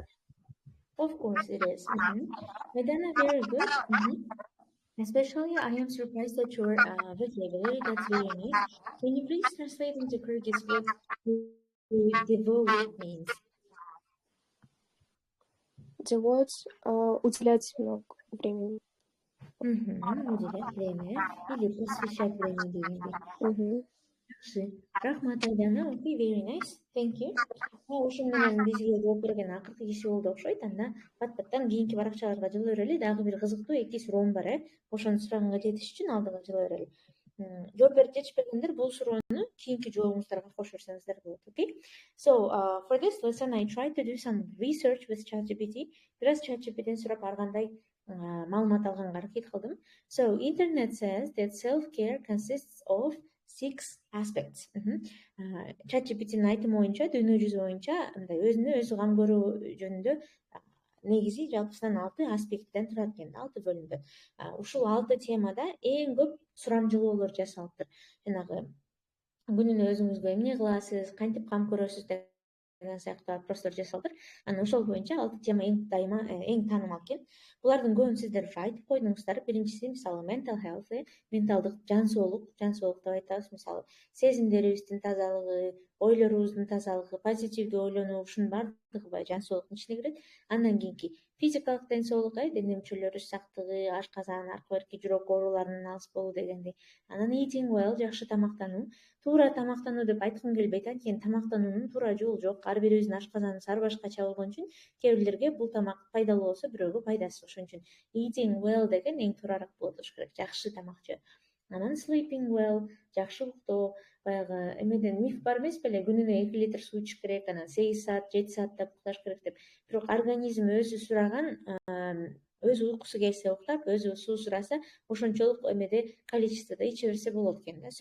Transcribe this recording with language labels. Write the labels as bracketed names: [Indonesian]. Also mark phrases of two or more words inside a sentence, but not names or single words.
[English] Of course it is. Vedana, very good. Especially, I am surprised at your vocabulary. That's very nice. Can you please translate into Kyrgyz what devote means? [Russian] Devote уделять много времени. Уделять время или посвящать время дегендей. [Kyrgyz] Рахмат, Айдана. [English] Okay, very nice. Thank you. [Kyrgyz] Ошол менен бизге жооп берген акыркы киши болду окшойт. Анда бат-баттан кийинки баракчаларга жылы берели. Дагы бир кызыктуу 2 суроом бар, Ошону сураганга жетиш үчүн алдыга жылы берели. Жооп берип жетишпегендер бул суроону кийинки жообуңуздарга кошуп берсеңиздер болот. [English] Okay? So, for this lesson I tried to do some research with ChatGPT. [Kyrgyz] Бир аз ChatGPT'ден сурап ар кандай маалымат алганга аракет кылдым. [English] So, internet says that self-care consists of 6 aspects. [Kyrgyz] ChatGPT'нин айтымы боюнча, дүйнө жүзү боюнча, мындай өзүнө өзү кам көрүү жөнүндө негизи жалпысынан 6 аспекттен турат экен, 6 бөлүмдөн. Ушул 6 темада эң көп сурамжылоолор жасалыптыр. Жанагы күнүнө өзүңүзгө эмне кыласыз, кантип кам көрөсүз деген сыяктуу вопростор жасалыптыр. Анан ошол боюнча 6 тема эң таанымал экен. Булардын көбүн сиздер уже айтып койдуңуздар. Биринчиси мисалы [English] mental health, [Kyrgyz] менталдык жан соолук деп айтабыз. Мисалы сезимдерибиздин тазалыгы, ойлорубуздун тазалыгы, позитивдүү ойлонуу, ушунун баардыгы жан соолуктун ичине кирет. Андан кийинки физикалык ден соолук, дене мүчөлөрү сактыгы, ашказан, арка берки жүрөк ооруларынан алыс болуу дегендей. Анан [English] eating well, [Kyrgyz] жакшы тамактануу. Туура тамактануу деп айткым келбейт, анткени тамактануунун туура жолу жок. Ар бирибиздин ашказаныбыз ар башкача болгон үчүн кээ бирлерге бул тамак пайдалуу болсо, бирөөгө пайдасыз. Ошон үчүн [English] eating well [Kyrgyz] деген эң туурараак болот болуш керек. Жакшы тамак жөө. Анан [English] sleeping well, [Kyrgyz] жакшы уктоо, баягы эмеден миф бар эмес беле, күнүнө 2 литр суу ичиш керек, анан 8 саат, 7 сааттап укташ керек деп. Бирок организм өзү сураган, өзү уйкусу келсе уктап, өзү суу сураса, ошончолук эмеде количестводо иче берсе болот экен да.